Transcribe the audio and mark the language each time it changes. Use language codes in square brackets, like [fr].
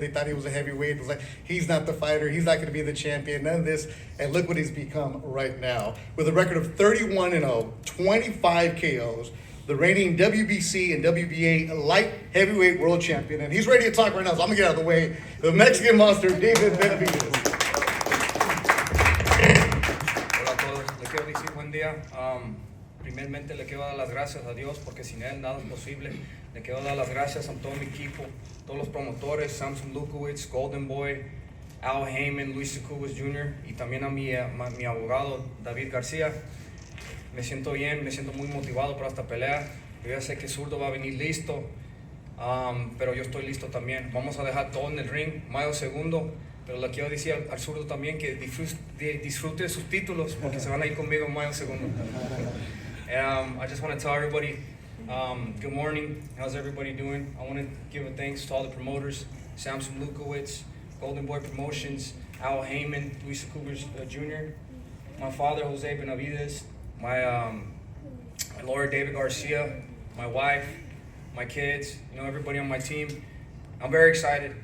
[en] They thought he was a heavyweight. It was like, he's not the fighter. He's not going to be the champion. None of this. And look what he's become right now. With a record of 31-0, 25 KOs, the reigning WBC and WBA light heavyweight world champion. And he's ready to talk right now, so I'm going to get out of the way. The Mexican Monster, David Benavidez. [es] Hola a todos, le quiero decir buen día. Primeramente le quiero dar las gracias a Dios, porque sin Él nada es posible. Le quiero dar las gracias a todo mi equipo, todos los promotores, Samson Lukowitz, Golden Boy, Al Heyman, Luis Secubas Jr. y también a mi abogado David García. Me siento bien, me siento muy motivado para esta pelea. Yo ya sé que Zurdo va a venir listo, pero yo estoy listo también. Vamos a dejar todo en el ring, Mayo 2º. Pero le quiero decir al Zurdo también que disfrute sus títulos, porque se van a ir conmigo en Mayo 2º. [en] I just want to tell everybody, Good morning. How's everybody doing? I want to give a thanks to all the promoters, Samson Lukowitz, Golden Boy Promotions, Al Heyman, Luis Cougar Jr., my father, Jose Benavidez, my lawyer, David Garcia, my wife, my kids, everybody on my team. I'm very excited.